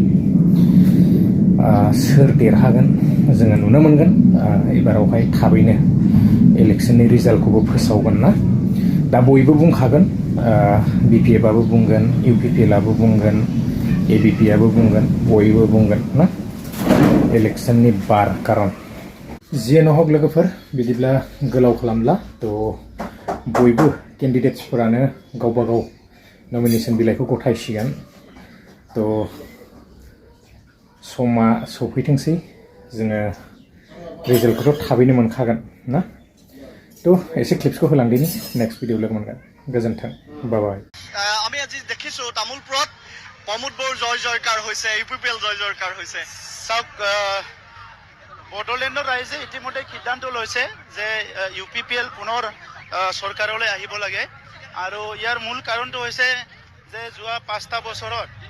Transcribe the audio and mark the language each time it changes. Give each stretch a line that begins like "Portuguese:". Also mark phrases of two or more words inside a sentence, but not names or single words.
Bodo: सोर देरहागोन जोङो नुनो मोनगोन एबारावहाय थाबैनो इलेक्सननि रिजाल्टखौबो फोसावगोन ना दा बयबो बुंखागोन बिपिएफआबो बुंगोन इउपिपिएलआबो बुंगोन एबिपिआबो बुंगोन बयबो बुंगोन ना इलेक्सननि बार खारन जियानो हक लोगोफोर बिदिब्ला गोलाव खालामला तो बयबो केन्डिडेट्सफोरानो गावबा गाव नमिनेशन बिलाइखौ गथायसिगोन तो समा सफैथोंसै जोङो रिजाल्टखौथ' थाबैनो मोनखागोन ना तो एसे क्लिप्सखौ होलांदिनि
English: next video
Bodo: लोगो मोनगोन गोजोन्थों
English: bye bye
Assamese: আমি আজি দেখিছো তামুলপুৰত প্ৰমোদ বৰ জয় জয়কাৰ হৈছে ইউপিপিএল জয় জয়কাৰ হৈছে চাওক বড়োলেণ্ডৰ ৰাইজে ইতিমধ্যে সিদ্ধান্ত লৈছে যে ইউপিপিএল পুনৰ চৰকাৰলৈ আহিব লাগে আৰু ইয়াৰ মূল কাৰণটো হৈছে যে যোৱা 5টা বছৰত